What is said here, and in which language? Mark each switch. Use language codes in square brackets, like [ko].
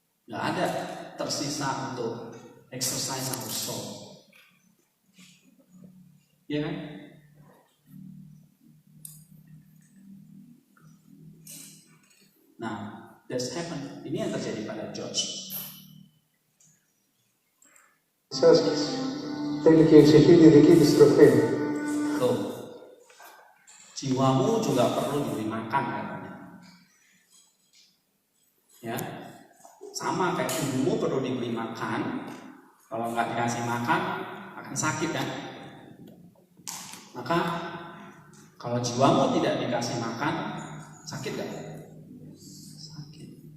[id] Nggak ada tersisa untuk [en] exercise our soul. [id] Ya kan? Nah, [en] that's happened. [id] Ini yang terjadi pada George. [el] Άσκηση. Θέλει και η ψυχή τη δική της τροφή. [id] Tuh. Jiwamu juga perlu diberi makan katanya. Ya. Sama kayak tubuhmu perlu diberi makan. Kalau nggak dikasih makan akan sakit kan? Maka kalau jiwamu tidak dikasih makan, sakit nggak? Sakit.